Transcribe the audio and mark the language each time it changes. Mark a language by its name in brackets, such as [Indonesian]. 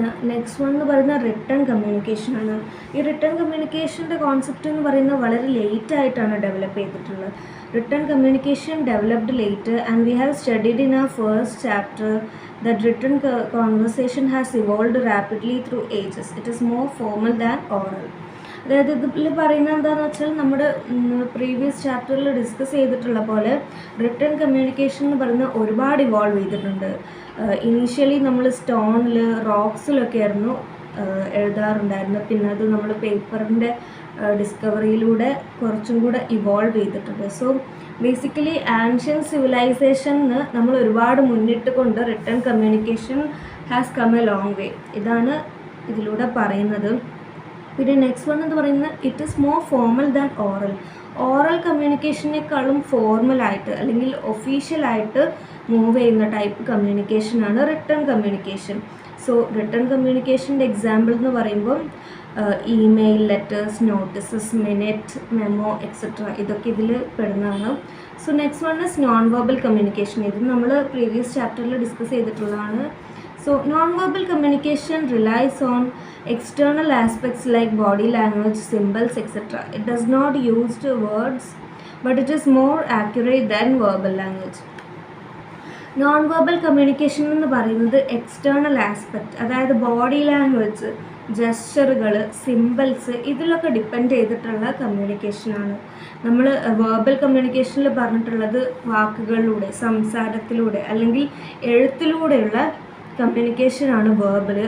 [Malayalam] Next one എന്ന് പറയുന്നത് written കമ്മ്യൂണിക്കേഷനാണ്. ഈ റിട്ടൺ കമ്മ്യൂണിക്കേഷൻ്റെ കോൺസെപ്റ്റ് എന്ന് പറയുന്നത് വളരെ ലേറ്റ് ആയിട്ടാണ് ഡെവലപ്പ് ചെയ്തിട്ടുള്ളത്. [English] Written communication developed late, and we have studied in our first chapter that written conversation has evolved rapidly through ages. It is more formal than oral. [Malayalam] അതായത് ഇതിൽ പറയുന്നത് എന്താണെന്ന് വെച്ചാൽ നമ്മുടെ പ്രീവിയസ് ചാപ്റ്ററിൽ ഡിസ്കസ് ചെയ്തിട്ടുള്ള പോലെ റിട്ടൺ കമ്മ്യൂണിക്കേഷൻ എന്ന് പറയുന്നത് ഒരുപാട് ഇവോൾവ് ചെയ്തിട്ടുണ്ട്. ഇനീഷ്യലി നമ്മൾ സ്റ്റോണിൽ, റോക്സിലൊക്കെ ആയിരുന്നു എഴുതാറുണ്ടായിരുന്നത്. പിന്നെ അത് നമ്മൾ പേപ്പറിൻ്റെ ഡിസ്കവറിയിലൂടെ കുറച്ചും കൂടെ ഇവോൾവ് ചെയ്തിട്ടുണ്ട്. സോ ബേസിക്കലി ആൻഷ്യൻ സിവിലൈസേഷന് നമ്മൾ ഒരുപാട് മുന്നിട്ട് കൊണ്ട് [English] Written communication has come a long way. [Malayalam] ഇതാണ് ഇതിലൂടെ പറയുന്നത്. പിന്നെ നെക്സ്റ്റ് വൺ എന്ന് പറയുന്നത് [English] It is more formal than oral. [Malayalam] Oral കമ്മ്യൂണിക്കേഷനേക്കാളും ഫോർമലായിട്ട് അല്ലെങ്കിൽ ഒഫീഷ്യലായിട്ട് മൂവ് ചെയ്യുന്ന type കമ്മ്യൂണിക്കേഷനാണ് written communication. So written കമ്മ്യൂണിക്കേഷൻ്റെ example എന്ന് പറയുമ്പോൾ email, letters, notices, minute, memo etcetera, ഇതൊക്കെ ഇതിൽ പെടുന്നതാണ്. [English] So next one is non verbal communication. [Malayalam] ഇത് നമ്മൾ പ്രീവിയസ് ചാപ്റ്ററിൽ ഡിസ്കസ് ചെയ്തിട്ടുള്ളതാണ്. [English] So non verbal communication relies on external aspects like body language, symbols, etc. It does not use words, but it is more accurate than verbal language. [Malayalam] Non verbal communication എന്ന് പറയുന്നത് external aspect, അതായത് body language, ജസ്റ്ററുകൾ, symbols, ഇതിലൊക്കെ depend ചെയ്തിട്ടുള്ള കമ്മ്യൂണിക്കേഷനാണ്. നമ്മൾ verbal കമ്മ്യൂണിക്കേഷനിൽ പറഞ്ഞിട്ടുള്ളത് വാക്കുകളിലൂടെ, സംസാരത്തിലൂടെ അല്ലെങ്കിൽ എഴുത്തിലൂടെയുള്ള കമ്മ്യൂണിക്കേഷനാണ് verbal.